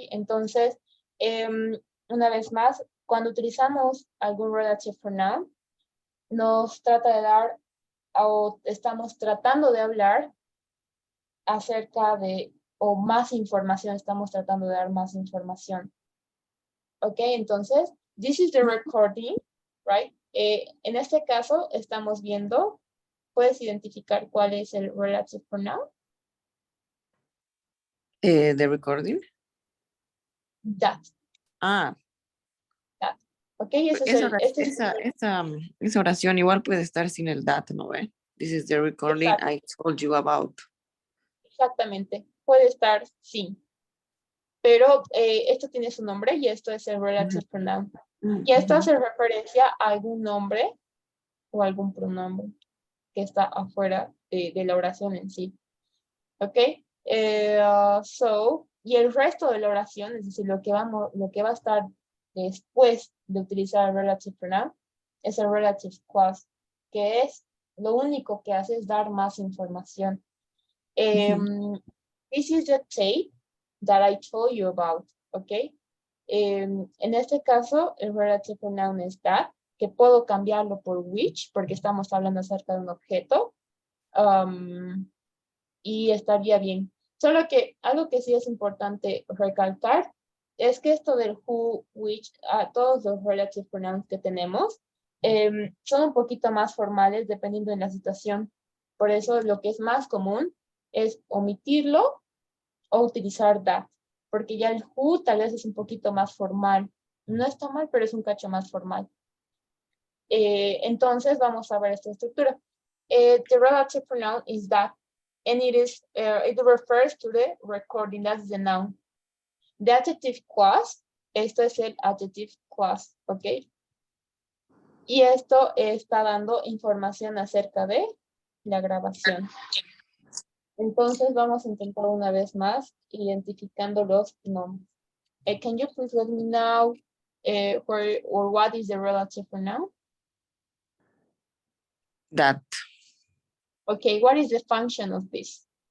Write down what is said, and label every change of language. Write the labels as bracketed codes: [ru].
[es] Entonces, una vez más, cuando utilizamos algún relative pronoun, nos trata de dar, o estamos tratando de hablar acerca de, o más información, estamos tratando de dar más información. [en] Ok, entonces, this is the recording, right? [es] En este caso, estamos viendo, ¿puedes identificar cuál es el relative pronoun? [en] The recording. That. Ah. [es] That. Ok, ese es esa oración igual puede estar sin el that, ¿no ve? [en] This is the recording [es] Exacto. [en] I told you about. [es] Exactamente, puede estar sin. Pero esto tiene su nombre y esto es el relative pronoun. Y esto hace referencia a algún nombre o algún pronombre que está afuera de la oración en sí. ¿Ok? Y el resto de la oración, es decir, lo que va a estar después de utilizar el relative pronoun, es el relative clause, que es lo único que hace es dar más información. [en] This is the tape that I told you about, ¿ok? [es] En este caso, el relative pronoun es that, que puedo cambiarlo por which, porque estamos hablando acerca de un objeto, y estaría bien. Solo que algo que sí es importante recalcar es que esto del who, which, todos los relative pronouns que tenemos, son un poquito más formales dependiendo de la situación. Por eso lo que es más común es omitirlo o utilizar that, porque ya el who tal vez es un poquito más formal. No está mal, pero es un cacho más formal. Entonces vamos a ver esta estructura. [en] The relative pronoun is that, and it refers to the recording, that's the noun. The adjective clause, [es] esto es el [en] adjective clause, ¿ok? [es] Y esto está dando información acerca de la grabación. Entonces vamos a intentar una vez más identificando los nombres. [en] Can you please let me know where or what is the relative pronoun? That. Okay, what is the function of this?